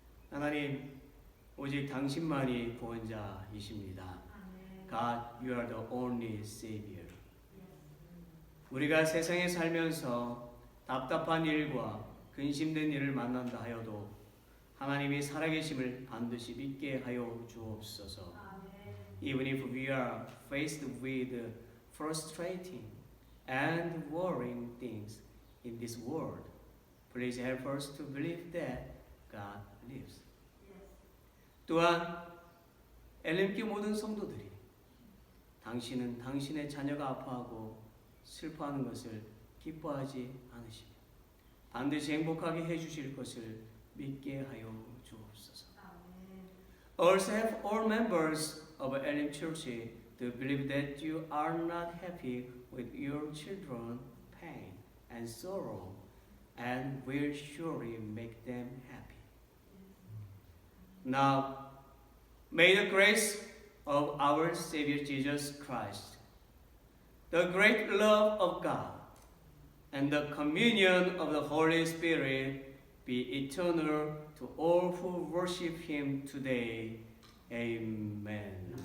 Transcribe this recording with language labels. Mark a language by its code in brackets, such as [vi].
[ko] 하나님, 오직 당신만이 구원자이십니다. [en] God, you are the only Savior. [ko] 우리가 세상에 살면서 답답한 일과 근심된 일을 만난다 하여도 하나님이 살아계심을 반드시 믿게 하여 주옵소서. [en] Even if we are faced with frustrating and worrying things in this world, please help us to believe that God lives. [ko] 또한 엘렘교 모든 성도들이 당신은 당신의 자녀가 아파하고 슬퍼하는 것을 기뻐하지 않으시며 반드시 행복하게 해주실 것을 믿게 하여 주옵소서. [en] Also have all members of Elim Church to believe that you are not happy with your children's pain and sorrow and will surely make them happy. Now, may the grace of our Savior Jesus Christ, the great love of God, and the communion of the Holy Spirit be eternal to all who worship Him today. Amen.